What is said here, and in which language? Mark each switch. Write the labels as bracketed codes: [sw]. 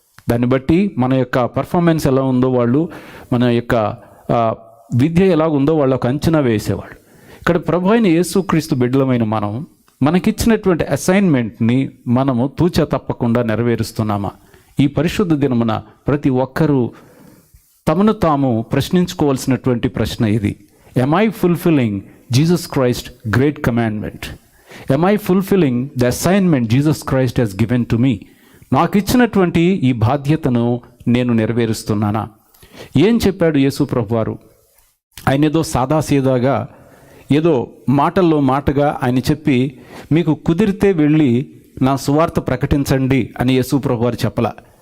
[te] దాన్ని బట్టి మన యొక్క పర్ఫార్మెన్స్ ఎలా ఉందో వాళ్ళు, మన యొక్క విద్య ఎలా ఉందో వాళ్ళకు అంచనా వేసేవాళ్ళు. ఇక్కడ ప్రభు అయిన యేసుక్రీస్తు బిడ్డలమైన మనకిచ్చినటువంటి అసైన్మెంట్ని మనము తూచా తప్పకుండా నెరవేరుస్తున్నామా? ఈ పరిశుద్ధ దినమున ప్రతి ఒక్కరూ తమను తాము ప్రశ్నించుకోవాల్సినటువంటి ప్రశ్న ఇది. [en] Am I fulfilling Jesus Christ great commandment? Am I fulfilling the assignment Jesus Christ has given to me? [te] నాకు ఇచ్చినటువంటి ఈ బాధ్యతను నేను నెరవేరుస్తున్నానా? ఏం చెప్పాడు యేసు ప్రభువారు? ఆయన ఏదో సాదాసీదాగా, ఏదో మాటల్లో మాటగా ఆయన చెప్పి, మీకు కుదిరితే వెళ్ళి నా సువార్త ప్రకటించండి అని యేసు ప్రభువారు చెప్పలా.